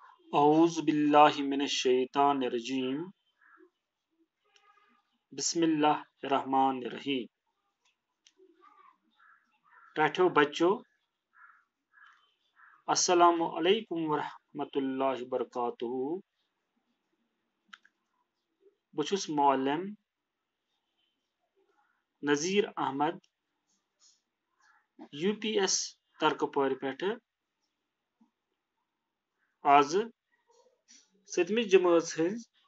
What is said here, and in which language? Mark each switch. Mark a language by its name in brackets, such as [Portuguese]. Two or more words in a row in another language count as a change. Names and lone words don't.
[Arabic] أعوذ بالله من الشيطان الرجيم. بسم الله الرحمن الرحيم. [Kashmiri] ٹاٹھیو بچو, [Arabic] السلام عليكم و رحمة الله و بركاته. [Kashmiri] بہٕ چھُس مُعلِّم نذیر احمد UPS ترکپور پٮ۪ٹھ اَز 7ٕیم جماعت ہز